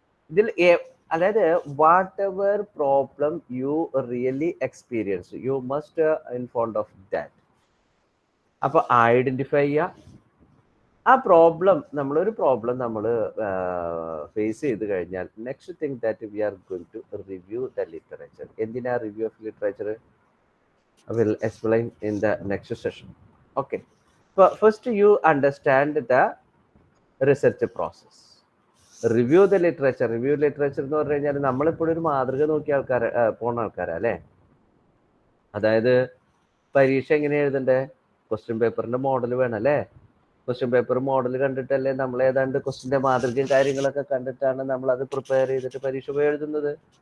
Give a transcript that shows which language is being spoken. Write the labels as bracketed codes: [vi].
[ml] ഇതിൽ അതായത് [en] Whatever problem you really experience, you must informed of that. [ml] അപ്പൊ identify ചെയ്യുക ആ പ്രോബ്ലം. നമ്മളൊരു പ്രോബ്ലം നമ്മൾ ഫേസ് ചെയ്ത് കഴിഞ്ഞാൽ [en] Next thing that we are going to review the literature. [ml] എന്തിനാ review of literature? [en] I will explain in the next session. Okay. But first you understand the research process. Review the literature. [ml] Review literature എന്ന് പറഞ്ഞു കഴിഞ്ഞാൽ നമ്മളിപ്പോഴും ഒരു മാതൃക നോക്കിയ ആൾക്കാർ പോണ ആൾക്കാരാ അല്ലേ? അതായത് പരീക്ഷ എങ്ങനെ എഴുതണ്ടേ? ക്വസ്റ്റ്യൻ പേപ്പറിന്റെ മോഡൽ വേണം അല്ലേ? ക്വസ്റ്റ്യൻ പേപ്പർ മോഡൽ കണ്ടിട്ടല്ലേ നമ്മൾ ഏതാണ്ട് ക്വസ്റ്റ്യൻ്റെ മാതൃകയും കാര്യങ്ങളൊക്കെ കണ്ടിട്ടാണ് നമ്മൾ അത് പ്രിപ്പയർ ചെയ്തിട്ട് പരീക്ഷ പോയി എഴുതുന്നത്.